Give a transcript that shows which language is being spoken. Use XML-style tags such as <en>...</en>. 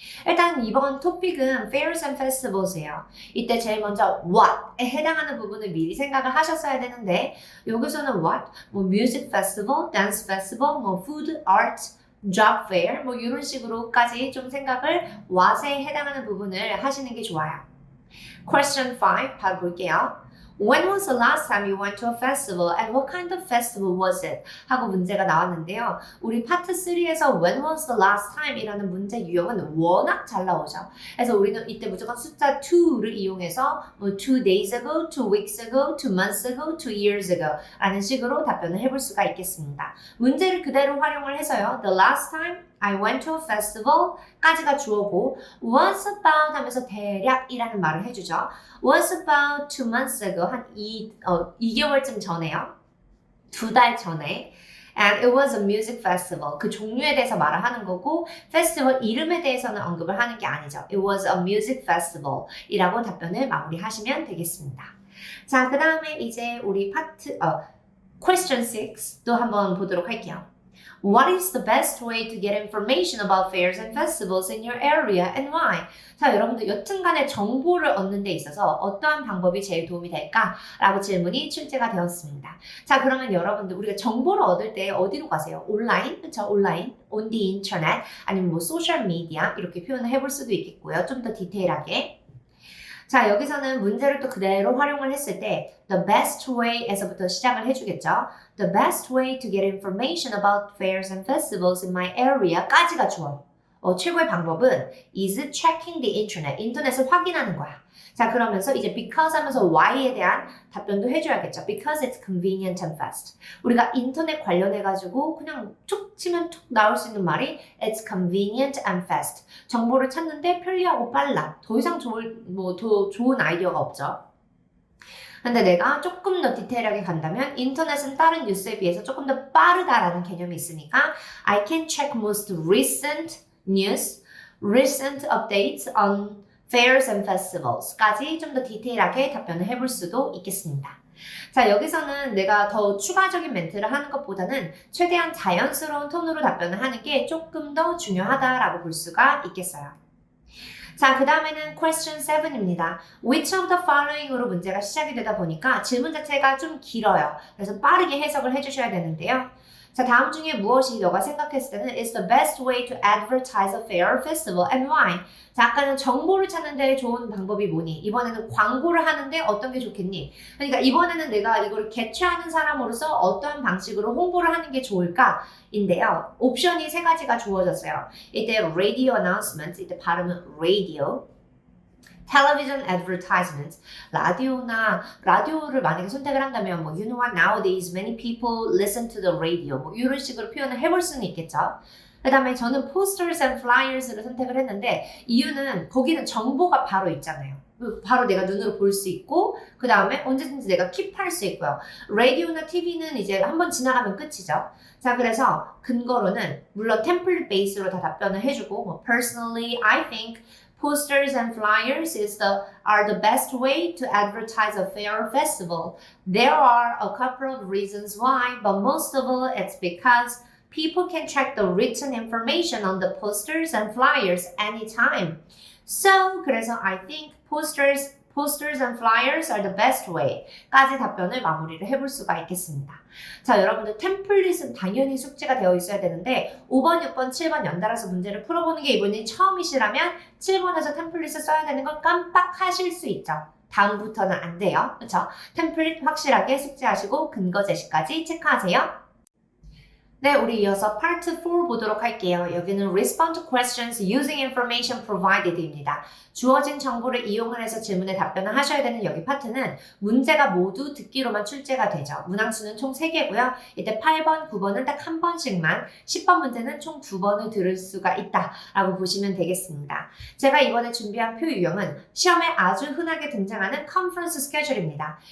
<ko>일단 이번 토픽은 Fairs and Festivals예요. 이때 제일 먼저 what에 해당하는 부분을 미리 생각을 하셨어야 되는데 여기서는 what, 뭐 music festival, dance festival, 뭐 food, art, job fair 뭐 이런 식으로까지 좀 생각을 what에 해당하는 부분을 하시는 게 좋아요. Question 5 바로 볼게요.</ko> <en>When was the last time you went to a festival and what kind of festival was it?</en> <ko>하고 문제가 나왔는데요. 우리 파트 3에서</ko> <en>When was the last time?</en> <ko>이라는 문제 유형은 워낙 잘 나오죠. 그래서 우리는 이때 무조건 숫자 2를 이용해서 뭐 2 days ago, 2 weeks ago, 2 months ago, 2 years ago 라는 식으로 답변을 해볼 수가 있겠습니다. 문제를 그대로 활용을 해서요.</ko> <en>The last time I went to a festival</en> <ko>까지가 주어고</ko> <en>was about</en> <ko>하면서 대략이라는 말을 해주죠.</ko> <en>was about 2 months ago</en> <ko>한 2개월쯤 전에요. 2달 전에</ko> <en>and it was a music festival</en> <ko>그 종류에 대해서 말을 하는 거고 페스티벌 이름에 대해서는 언급을 하는 게 아니죠.</ko> <en>It was a music festival</en> <ko>이라고 답변을 마무리하시면 되겠습니다. 자, 그 다음에 이제 우리 파트 question 6도 한번 보도록 할게요.</ko> <en>What is the best way to get information about fairs and festivals in your area and why?</en> <ko>자, 여러분들 여튼간에 정보를 얻는 데 있어서 어떠한 방법이 제일 도움이 될까? 라고 질문이 출제가 되었습니다. 자, 그러면 여러분들 우리가 정보를 얻을 때 어디로 가세요? 온라인? 그쵸? 온라인?</ko> <en>on the internet?</en> <ko>아니면 뭐 소셜 미디어? 이렇게 표현을 해볼 수도 있겠고요. 좀 더 디테일하게. 자, 여기서는 문제를 또 그대로 활용을 했을 때 the best way에서부터 시작을 해주겠죠.</ko> <en>The best way to get information about fairs and festivals in my area</en> <ko>까지가 주어. 최고의 방법은</ko> <en>is checking the internet.</en> <ko>인터넷을 확인하는 거야. 자, 그러면서 이제 because 하면서 why에 대한 답변도 해줘야겠죠.</ko> <en>Because it's convenient and fast.</en> <ko>우리가 인터넷 관련해가지고 그냥 툭 치면 툭 나올 수 있는 말이</ko> <en>it's convenient and fast.</en> <ko>정보를 찾는데 편리하고 빨라. 더 이상 더 좋은 아이디어가 없죠. 근데 내가 조금 더 디테일하게 간다면 인터넷은 다른 뉴스에 비해서 조금 더 빠르다라는 개념이 있으니까</ko> <en>I can check most recent news, recent updates on fairs and festivals</en> <ko>까지 좀 더 디테일하게 답변을 해볼 수도 있겠습니다. 자, 여기서는 내가 더 추가적인 멘트를 하는 것보다는 최대한 자연스러운 톤으로 답변을 하는 게 조금 더 중요하다라고 볼 수가 있겠어요. 자, 그 다음에는 question 7입니다. Which of the following으로 문제가 시작이 되다 보니까 질문 자체가 좀 길어요. 그래서 빠르게 해석을 해주셔야 되는데요. 자, 다음 중에 무엇이 너가 생각했을 때는</ko> <en>is the best way to advertise a fair or festival and why?</en> <ko>자, 아까는 정보를 찾는 데 좋은 방법이 뭐니? 이번에는 광고를 하는데 어떤 게 좋겠니? 그러니까 이번에는 내가 이걸 개최하는 사람으로서 어떠한 방식으로 홍보를 하는 게 좋을까? 인데요. 옵션이 3가지가 주어졌어요. 이때 radio announcement, 이때 발음은 radio. television advertisement, 라디오를 만약에 선택을 한다면 뭐</ko> <en>you know what nowadays many people listen to the radio</en> <ko>뭐 이런 식으로 표현을 해볼 수는 있겠죠. 그 다음에 저는 posters and flyers를 선택을 했는데 이유는 거기는 정보가 바로 있잖아요. 바로 내가 눈으로 볼 수 있고 그 다음에 언제든지 내가 킵할 수 있고요. 라디오나 TV는 이제 한번 지나가면 끝이죠. 자, 그래서 근거로는 물론 템플릿 베이스로 다 답변을 해주고 뭐</ko> <en>personally I think posters and flyers are the best way to advertise a fair or festival. There are a couple of reasons why, but most of all it's because people can check the written information on the posters and flyers anytime. So, 그래서 I think posters and flyers are the best way</en> <ko>까지 답변을 마무리를 해볼 수가 있겠습니다. 자, 여러분들 템플릿은 당연히 숙제가 되어 있어야 되는데 5번, 6번, 7번 연달아서 문제를 풀어보는 게 이번이 처음이시라면 7번에서 템플릿을 써야 되는 걸 깜빡하실 수 있죠. 다음부터는 안 돼요. 그렇죠? 템플릿 확실하게 숙제하시고 근거 제시까지 체크하세요. 네, 우리 이어서 파트 4 보도록 할게요.</ko> <en>여기는 Respond to questions using information provided입니다.</en> <ko>주어진 정보를 이용을 해서 질문에 답변을 하셔야 되는 여기 파트는 문제가 모두 듣기로만 출제가 되죠. 문항수는 총 3개고요. 이때 8번, 9번은 딱 한 번씩만, 10번 문제는 총 2번을 들을 수가 있다라고 보시면 되겠습니다. 제가 이번에 준비한 표 유형은 시험에 아주 흔하게 등장하는 컨퍼런스 스케줄입니다.</ko>